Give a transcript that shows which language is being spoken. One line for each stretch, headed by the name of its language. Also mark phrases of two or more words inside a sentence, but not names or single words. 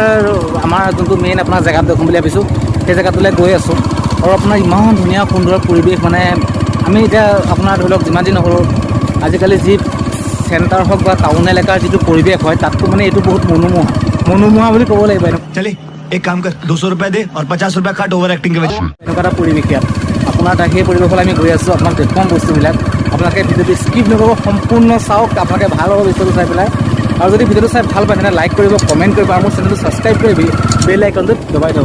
Assamese: আমাৰ যোনটো মেইন আপোনাৰ জেগাত দেখোঁ বুলি ভাবিছোঁ, সেই জেগাটোলৈ গৈ আছোঁ। আৰু আপোনাৰ ইমান ধুনীয়া সুন্দৰ পৰিৱেশ, মানে আমি এতিয়া আপোনাৰ ধৰি লওক যিমান যি নকৰোঁ আজিকালি যি চেণ্টাৰ হওক বা টাউন এলেকাৰ যিটো পৰিৱেশ হয় তাতকৈ মানে এইটো বহুত মনোমোহা বুলি ক'ব লাগিব।
Hindi: एक काम कर 200 रुपए दे और 50 रुपए काट
English: over acting
Hindi: के वजह
Assamese: এনেকুৱা এটা পৰিৱেশ ইয়াত আপোনাৰ তাত সেই পৰিৱেশলৈ আমি গৈ আছোঁ। আপোনাক দেখুৱাম বস্তুবিলাক, আপোনালোকে ভিডিঅ'টো স্কিপ নকৰিব, সম্পূৰ্ণ চাওক। আপোনালোকে ভাল হ'ব ভিডিঅ'টো চাই পেলাই। আৰু যদি ভিডিঅ'টো চাই ভাল পায় তেনে লাইক কৰিব, কমেণ্ট কৰিব আৰু মোৰ চেনেলটো ছাবস্ক্ৰাইব কৰি বেল আইকনটোত দবাই থ'ব।